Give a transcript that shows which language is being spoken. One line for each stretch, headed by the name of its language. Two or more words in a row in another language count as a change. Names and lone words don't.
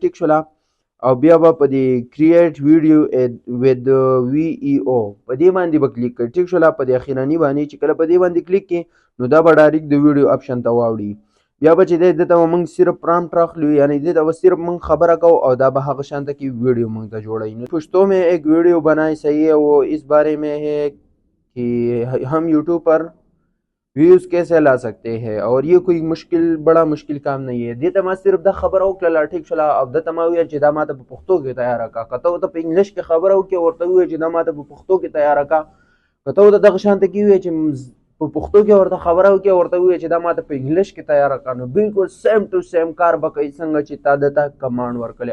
Pashto: ټیک شوله، او بیا به په دې
English: create video
Pashto: ود وی ای او په دې باندې به کلیک کوئ. ټیک شوله، په دې اخراني باندې چې کله په دې باندې کلیک کړئ نو دا به ډایرکټ د
English: video option
Pashto: ته واوړي. بیا به چې دی دته به موږ صرف پرامپټ راخلو، یعنی دې ته به صرف موږ خبره کوو او دا به هغه شانته کې ویډیو موږ ته جوړوي.
Urdu: پشتو میں ایک ویڈیو بنائی صحیح ہے، وہ اس بارے میں ہے کہ ہم یوٹیوب پر ویوز کیسے لا سکتے ہیں، اور یہ کوئی بڑا مشکل کام نہیں ہے.
Pashto: دې ته ما صرف دا خبره وکړله. ټیک شوله، او دته ما وویل چې دا ما ته په پښتو کې تیاره کړه. که ته ورته په انګلیش کې خبره وکړې ورته ووایې چې دا ما ته په پښتو کې تیاره کړه، که ته ورته دغه شانته کې ووایې چې په پښتو کې ورته خبره وکړې ورته ووایې چې دا ما ته په انګلیش کې تیاره کړه، نو بالکل
English: same to same
Pashto: کار به کوي څنګه چې تا دته کمانډ ورکړی.